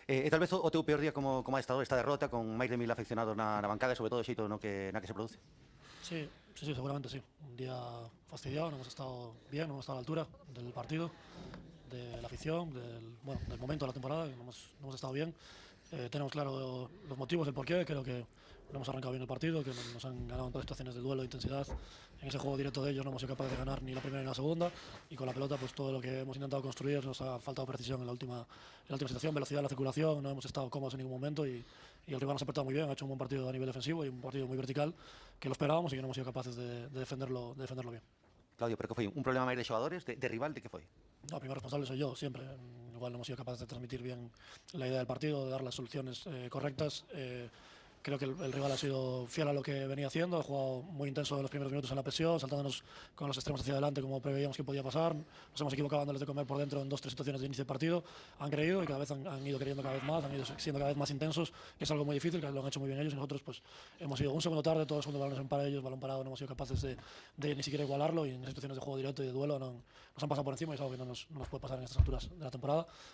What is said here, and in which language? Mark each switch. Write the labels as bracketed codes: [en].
[gl] Tal vez o teu peor día [es] como ha estado esta derrota [gl] con máis de 1000 afeccionados na bancada, sobre todo o xeito na que se produce? [es] Sí, seguramente sí. Un día fastidiado, no hemos estado bien, no hemos estado a la altura del partido, de la afición, del momento de la temporada, no hemos estado bien. Tenemos claro los motivos del porqué, creo que no hemos arrancado bien el partido, que nos han ganado en todas las situaciones de duelo, de intensidad. En ese juego directo de ellos no hemos sido capaces de ganar ni la primera ni la segunda, y con la pelota pues todo lo que hemos intentado construir nos ha faltado precisión en la última situación, velocidad de la circulación, no hemos estado cómodos en ningún momento y el rival nos ha apretado muy bien, ha hecho un buen partido a nivel defensivo y un partido muy vertical que lo esperábamos y que no hemos sido capaces de defenderlo bien. [gl] Claudio, pero que foi un problema máis de xogadores, de rival, de que foi? [es] No, el primer responsable soy yo, siempre. Igual no hemos sido capaces de transmitir bien la idea del partido, de dar las soluciones correctas. Creo que el rival ha sido fiel a lo que venía haciendo, ha jugado muy intenso en los primeros minutos en la presión, saltándonos con los extremos hacia adelante como preveíamos que podía pasar. Nos hemos equivocado dándoles de comer por dentro en 2-3 situaciones de inicio de partido. Han creído y cada vez han ido queriendo cada vez más, han ido siendo cada vez más intensos, que es algo muy difícil, que lo han hecho muy bien ellos y nosotros pues hemos ido un segundo tarde, todos los segundos balones para ellos, balón parado, no hemos sido capaces de ni siquiera igualarlo y en situaciones de juego directo y de duelo nos han pasado por encima y es algo que no nos puede pasar en estas alturas de la temporada.